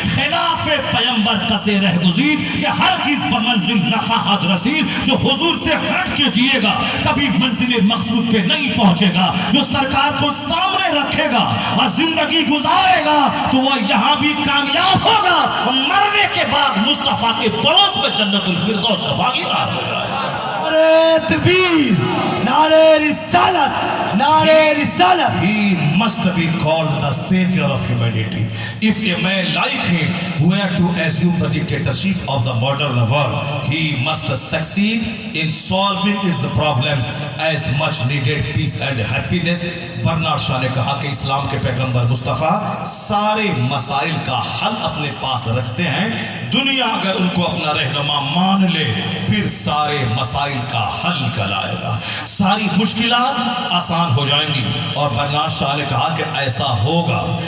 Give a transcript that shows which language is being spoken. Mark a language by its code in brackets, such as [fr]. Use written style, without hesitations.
[fa] خلاف پیمبر کسے رہ گزیر کہ ہر چیز بمنزل نفاحت رسید۔ [ur] جو حضور سے ہٹ کے جیے گا کبھی منزل مقصود پہ نہیں پہنچے گا۔ جو سرکار کو سامنے رکھے گا اور زندگی گزارے گا تو وہ یہاں بھی کامیاب ہوگا، مرنے کے بعد مصطفیٰ کے پڑوس میں جنت الفردوس کا بھاگیدار ہوگا۔ نعرہ تکبیر، نعرہ رسالت، نعرہ رسالت۔ [en] He must be called the savior of humanity. If a man like him were to assume the dictatorship of the modern world, he must succeed in solving its problems as much needed peace and happiness. [ur] Bernard شاہ نے کہا کہ اسلام کے پیغمبر مصطفیٰ سارے مسائل کا حل اپنے پاس رکھتے ہیں۔ دنیا اگر ان کو اپنا رہنما مان لے پھر سارے مسائل کا حل نکل آئے گا، ساری مشکلات آسان ہو جائیں گی۔ اور برنارڈ شاہ نے کہا کہ ایسا ہوگا۔